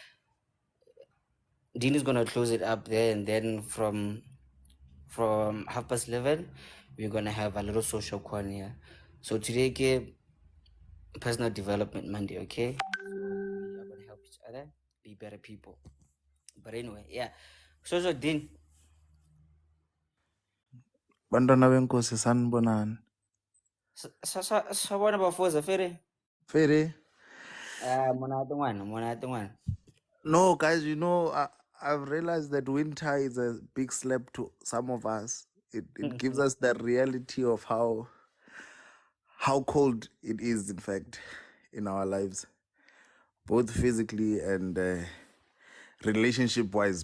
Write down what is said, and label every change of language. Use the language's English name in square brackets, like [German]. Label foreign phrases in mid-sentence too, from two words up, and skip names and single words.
[English] Dean is gonna close it up there, and then from 11:30, we're gonna have a little social corner. So today, ke personal development Monday, okay? We are gonna help each other be better people. But anyway, yeah. So Dean, [Zulu] Bantwana benkosi sanibonani. sabona bafoza fere? Fere? Mona one. [English] No, guys, I've realized that winter is a big slap to some of us. It gives us that reality of how cold it is, in fact, in our lives, both physically and relationship wise.